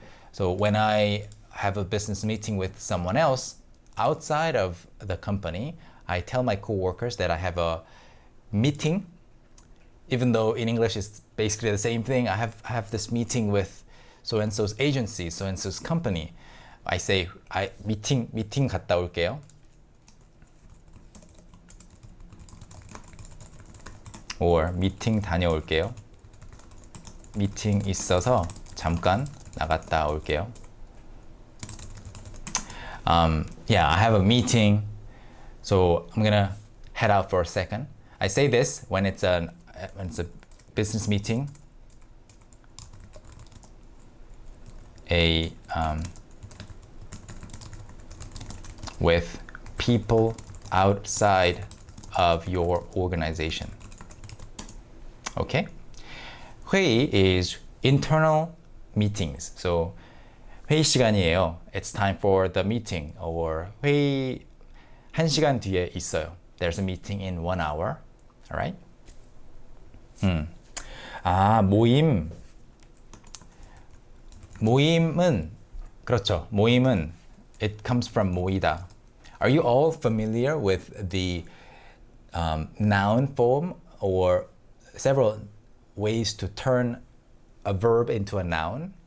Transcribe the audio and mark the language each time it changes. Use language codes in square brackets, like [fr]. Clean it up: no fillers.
[en] So when I have a business meeting with someone else outside of the company, I tell my coworkers that I have a meeting, even though in English it's basically the same thing. I have this meeting with so-and-so's agency, so-and-so's company. I say, [ko] meeting 갔다 올게요. Or meeting 다녀올게요. meeting 있어서 잠깐 나갔다 올게요. [en] Yeah, I have a meeting, so I'm gonna head out for a second. I say this when it's a business meeting, with people outside of your organization. Okay? 회의 is internal meetings. [ko] So 회의 시간이에요. [en] It's time for the meeting. [ko] Or 회의 1시간 뒤에 있어요. [en] There's a meeting in 1 hour. Alright? [ko] 모임. 모임은, 그렇죠. [en] 모임은, it comes from 모이다. Are you all familiar with the noun form or several ways to turn a verb into a noun?